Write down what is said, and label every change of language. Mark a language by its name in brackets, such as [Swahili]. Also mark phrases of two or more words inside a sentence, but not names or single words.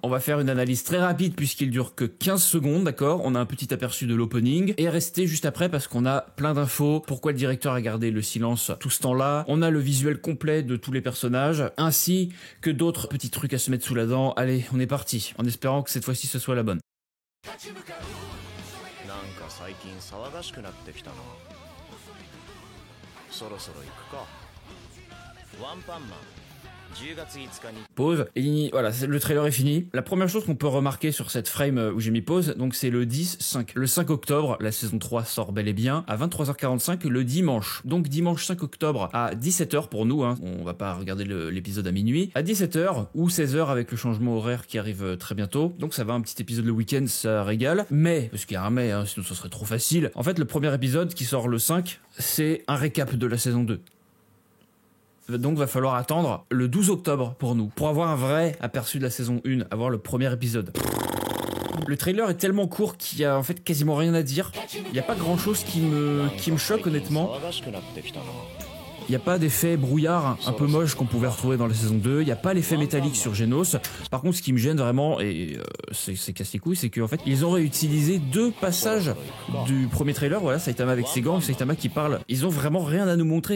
[French] On va faire une analyse très rapide puisqu'il dure que 15 secondes, d'accord? On a un petit aperçu de l'opening et restez juste après parce qu'on a plein d'infos. Pourquoi le directeur a gardé le silence tout ce temps-là? On a le visuel complet de tous les personnages ainsi que d'autres petits trucs à se mettre sous la dent. Allez, on est parti en espérant que cette fois-ci ce soit la bonne. [Japanese] なんか最近騒がしくなってきたな。そろそろ行くか。ワンパンマン10月5日に [French] Pause. Et voilà, le trailer est fini. La première chose qu'on peut remarquer sur cette frame où j'ai mis pause, donc c'est le 10-5. Le 5 octobre, la saison 3 sort bel et bien à 23h45 le dimanche. Donc dimanche 5 octobre à 17h pour nous, hein. On va pas regarder l'épisode à minuit. À 17h ou 16h avec le changement horaire qui arrive très bientôt. Donc ça va, un petit épisode le week-end, ça régale. Mais, parce qu'il y a un mais, hein, sinon ça serait trop facile. En fait, le premier épisode qui sort le 5, c'est un récap de la saison 2. Donc va falloir attendre le 12 octobre pour nous, pour avoir un vrai aperçu de la saison 1, avoir le premier épisode. Le trailer est tellement court qu'il y a en fait quasiment rien à dire. Il n'y a pas grand chose qui me choque honnêtement. [Japanese] 騒がしくなってきたな。 [French] Il n'y a pas d'effet brouillard un peu moche qu'on pouvait retrouver dans la saison 2. Il n'y a pas l'effet métallique sur Genos. Par contre, ce qui me gêne vraiment, et c'est casse les couilles, c'est qu'en fait, ils ont réutilisé deux passages du premier trailer. Voilà, Saitama avec ses gants, Saitama qui parle. Ils ont vraiment rien à nous montrer.